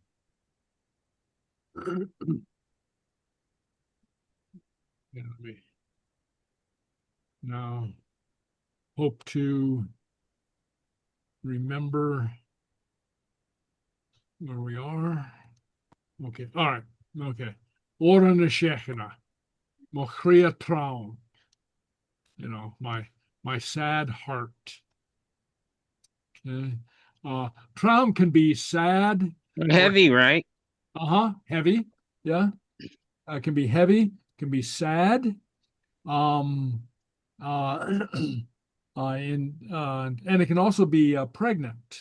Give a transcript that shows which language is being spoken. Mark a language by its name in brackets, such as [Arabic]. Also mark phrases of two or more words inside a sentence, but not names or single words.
[English] Yeah, let me now hope to remember where we are. Okay. All right. [Scottish Gaelic] Okay. Òran na Seachdaine. Mo Cridhe Trom. [English] You know, my sad heart. Okay. Trom can be sad. Heavy, right? Heavy. Yeah. Can be heavy, can be sad. And it can also be pregnant.